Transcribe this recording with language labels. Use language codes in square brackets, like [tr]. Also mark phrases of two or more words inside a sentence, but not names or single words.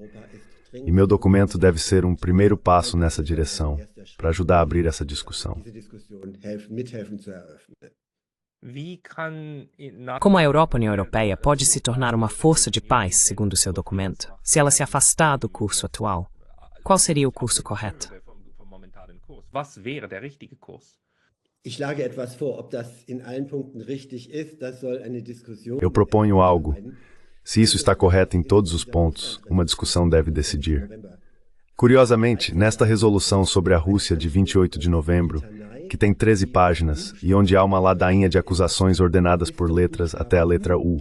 [pt] E meu documento deve ser um primeiro passo nessa direção, para ajudar a abrir essa discussão. Como a Europa União Europeia pode se tornar uma força de paz, segundo seu documento, se ela se afastar do curso atual? Qual seria o curso correto? [de] Was wäre der richtige Kurs? [pt] Eu proponho algo. Se isso está correto em todos os pontos, uma discussão deve decidir. Curiosamente, nesta resolução sobre a Rússia de 28 de novembro, que tem 13 páginas e onde há uma ladainha de acusações ordenadas por letras até a letra U.